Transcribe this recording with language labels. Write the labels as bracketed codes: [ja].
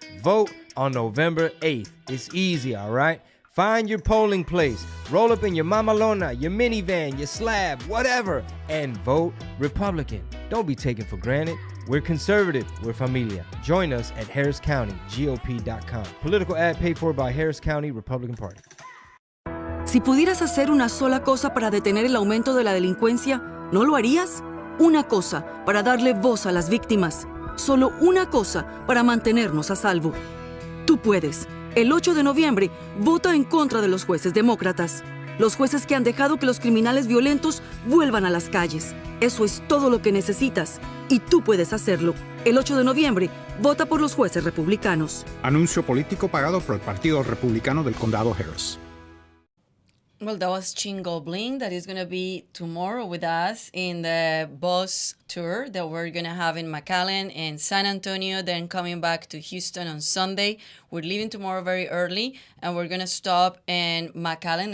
[en] Vote on November 8th. It's easy, all right? Find your polling place, roll up in your mamalona, your minivan, your slab, whatever, and vote Republican. Don't be taken for granted. We're conservative. We're familia. Join us at harriscountygop.com. Political ad paid for by Harris County Republican Party. [es] Si pudieras hacer una sola cosa para detener el aumento de la delincuencia, ¿no lo harías? Una cosa para darle voz a las víctimas. Solo una cosa para mantenernos a salvo. Tú puedes. El 8 de noviembre, vota en contra de los jueces demócratas. Los jueces que han dejado que los criminales violentos vuelvan a las calles. Eso es todo lo que necesitas. Y tú puedes hacerlo. El 8 de noviembre, vota por los jueces republicanos. Anuncio político pagado por el Partido Republicano del Condado Harris. [en] Well, that was Chingo Bling that is going to be tomorrow with us in the bus tour that we're going to have in McAllen and San Antonio, then coming back to Houston on Sunday. We're leaving tomorrow very early, and we're going to stop in McAllen.